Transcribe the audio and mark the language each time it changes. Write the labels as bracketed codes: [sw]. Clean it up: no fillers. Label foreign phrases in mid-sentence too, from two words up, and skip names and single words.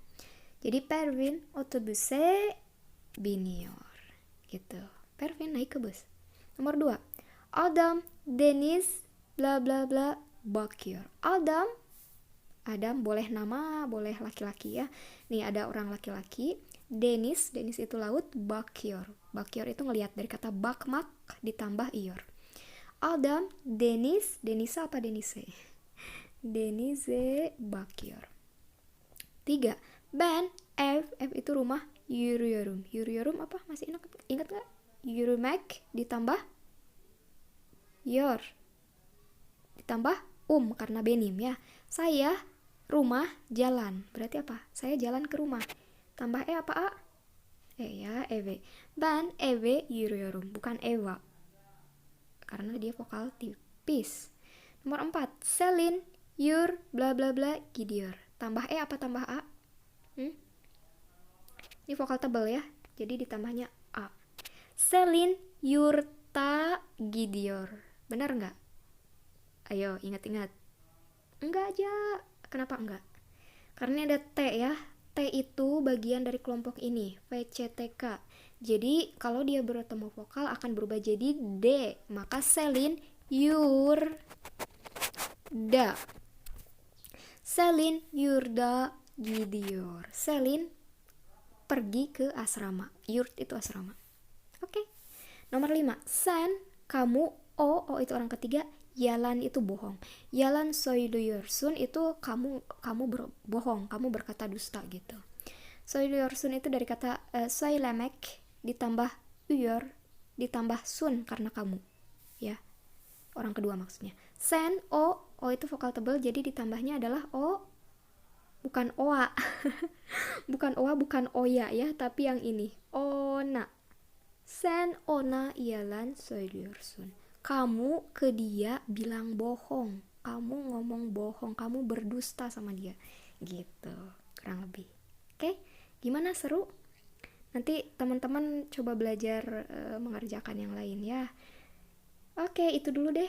[tr] Jadi Pervin otobüse biniyor. [id] Gitu. Pervin naik ke bus. Nomor 2. [tr] Adam Deniz bla bla bla bakıyor. [id] Adam boleh nama, boleh laki-laki ya. Nih ada orang laki-laki. Deniz itu laut. Bakıyor itu ngelihat, dari kata bakmak ditambah iyor. Adam Deniz'a apa Deniz'e? [tr] Deniz'e bakıyor. 3. Ben ev [id] itu rumah. Yürüyorum apa? Masih ingat gak? Yürümek ditambah yor ditambah karena benim ya. Saya rumah jalan, berarti apa? Saya jalan ke rumah, tambah e apa a? E ya, eve. [tr] Ben eve yürüyorum, [id] bukan eva karena dia vokal tipis. Nomor 4. [tr] Selin yur [id] bla bla bla gidiyor, tambah e apa tambah a? Ini vokal tebal ya, jadi ditambahnya a. [tr] Selin yurta gidiyor, [id] benar nggak? Ayo ingat-ingat. Enggak aja. Kenapa enggak? Karena ada T ya. T itu bagian dari kelompok ini, VCTK. Jadi kalau dia bertemu vokal akan berubah jadi D. Maka Selin yurda. [tr] Selin yurda gidiyor. [id] Selin pergi ke asrama. Yurt itu asrama. Oke. Nomor 5. Sen, kamu, o itu orang ketiga. Yalan itu bohong. [tr] Yalan söylüyorsun [id] itu kamu berbohong, kamu berkata dusta gitu. Söylüyorsun itu dari kata söylemek ditambah yor ditambah sun karena kamu ya. Orang kedua maksudnya. [tr] Sen o [id] itu vokal tebal, jadi ditambahnya adalah o, bukan oa. Bukan oa, bukan oya ya, tapi yang ini ona. [tr] Sen ona yalan söylüyorsun. [id] Kamu ke dia bilang bohong, kamu ngomong bohong, kamu berdusta sama dia gitu, kurang lebih. Oke, gimana, seru? Nanti teman-teman coba belajar mengerjakan yang lain ya. Oke, itu dulu deh.